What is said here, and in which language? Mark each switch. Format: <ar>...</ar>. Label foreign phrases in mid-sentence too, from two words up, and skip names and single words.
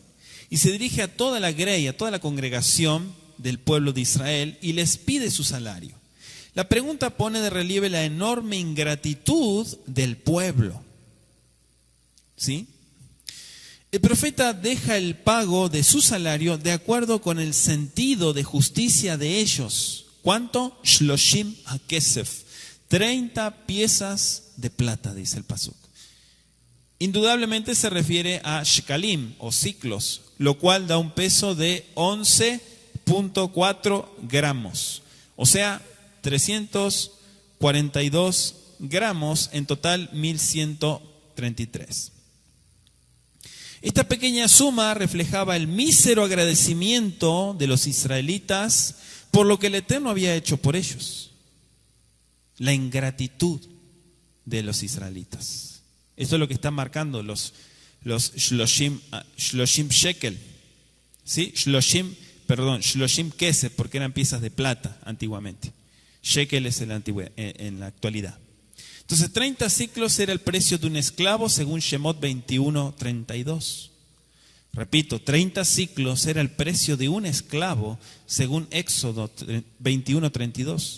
<es>Y se dirige a toda la grey, a toda la congregación del pueblo de Israel y les pide su salario. La pregunta pone de relieve la enorme ingratitud del pueblo. ¿Sí? El profeta deja el pago de su salario de acuerdo con el sentido de justicia de ellos. ¿Cuánto?</es> <he>שלושים הכסף.</he> <es>30 piezas de plata, dice el pasuk. Indudablemente se refiere a shekalim o ciclos, lo cual da un peso de 11.4 gramos. O sea, 342 gramos, en total 1133. Esta pequeña suma reflejaba el mísero agradecimiento de los israelitas por lo que el Eterno había hecho por ellos. La ingratitud de los israelitas. Esto es lo que están marcando los</es> <he>שלושים שקל.</he> <es>¿Sí?</es> <he>שלושים כסף,</he> <es>porque eran piezas de plata antiguamente. Shekel es en la actualidad. Entonces 30 ciclos era el precio de un esclavo según Shemot 21:32. Repito, 30 ciclos era el precio de un esclavo según Éxodo 21:32.</es>